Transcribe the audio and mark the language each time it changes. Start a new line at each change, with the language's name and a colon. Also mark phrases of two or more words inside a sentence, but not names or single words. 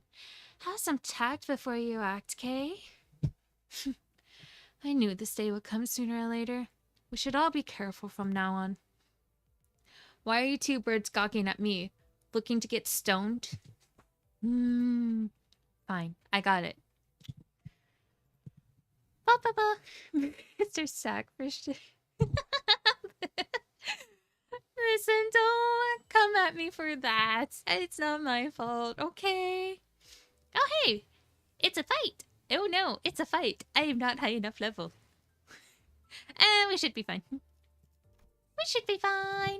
English: Have some tact before you act, Kay. I knew this day would come sooner or later. We should all be careful from now on. Why are you two birds gawking at me? Looking to get stoned? Fine, I got it. Ba-ba-ba. Mr. Sackfish. Listen, don't come at me for that. It's not my fault, okay? Oh, hey! It's a fight! Oh no, it's a fight. I am not high enough level. We should be fine. We should be fine.